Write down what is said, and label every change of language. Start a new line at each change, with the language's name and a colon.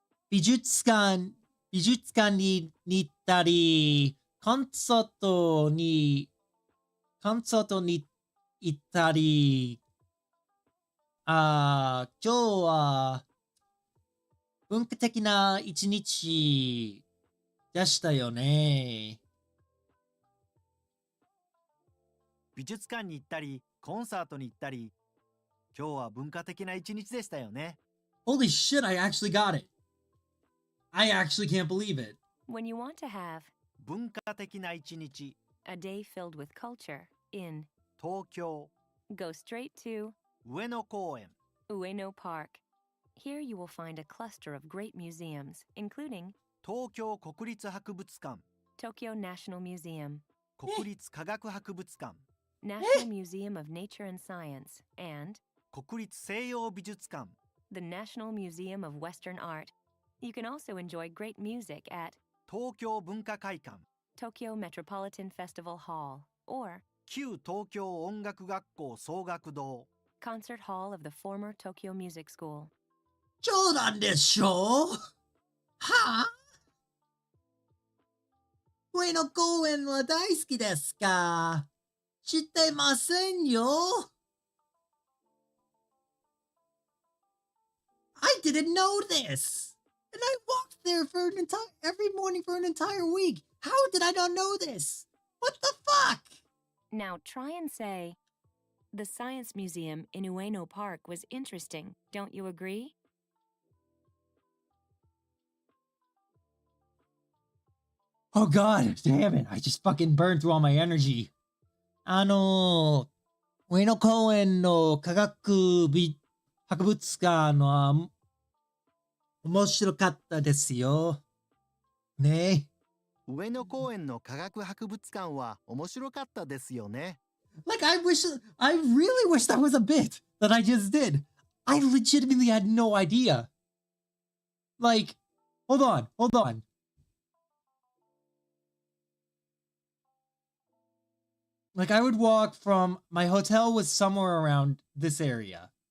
Japanese: 美術館に行ったり、コンサートに行ったり、今日は文化的な一日でしたよね。美術館に行ったり、コンサートに行ったり、今日は文化的な一日でしたよね。
English: Holy shit, I actually got it. I actually can't believe it. When you want to have
Japanese: 文化的な一日、
English: a day filled with culture in
Japanese: 東京、
English: go straight to
Japanese: 上野公園、
English: Ueno Park. Here you will find a cluster of great museums, including
Japanese: 東京国立博物館、
English: Tokyo National Museum,
Japanese: 国立科学博物館、
English: National Museum of Nature and Science, and
Japanese: 国立西洋美術館、
English: the National Museum of Western Art. You can also enjoy great music at
Japanese: 東京文化会館、
English: Tokyo Metropolitan Festival Hall or
Japanese: 旧東京音楽学校総楽堂、
English: Concert Hall of the former Tokyo Music School.
Japanese: そうなんでしょ？はぁ？上野公園は大好きですか？知ってませんよ。
English: I didn't know this. And I walked there for every morning for an entire week. How did I not know this? What the fuck? Now try and say, the Science Museum in Ueno Park was interesting. Don't you agree? Oh god, damn it. I just fucking burned through all my energy.
Japanese: 上野公園の科学博物館は面白かったですよ。ね。上野公園の科学博物館は面白かったですよね。
English: Like, I really wish that was a bit that I just did. I legitimately had no idea. Like, hold on. Like, I would walk from, my hotel was somewhere around this area.